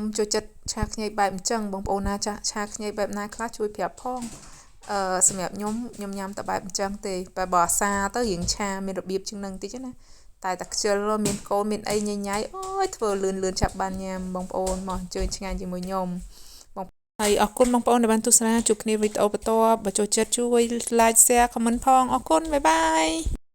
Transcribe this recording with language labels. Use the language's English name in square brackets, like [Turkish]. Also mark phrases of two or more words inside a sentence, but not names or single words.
[Khmer] ចូលចិត្តឆាខ្ញីបែបអញ្ចឹងបងប្អូនណាចាឆាខ្ញីបែបណាខ្លះជួយប្រាប់ផងសម្រាប់ខ្ញុំញ៉ាំតែបែបអញ្ចឹងទេតែបើអាសាទៅរៀងឆាមានរបៀបជាងនឹងតិចណាតែខ្ជិលមានកូនមានអីញ៉ៃអូយធ្វើលឿនចាប់បានញ៉ាំបងប្អូនមកអញ្ជើញឆ្ងាញ់ជាមួយខ្ញុំហើយអរគុណបងប្អូនដែលបានទស្សនាជួបគ្នាវីដេអូបន្តបើចូលចិត្តជួយ [English] like share comment [Khmer] ផងអរគុណ [English] bye bye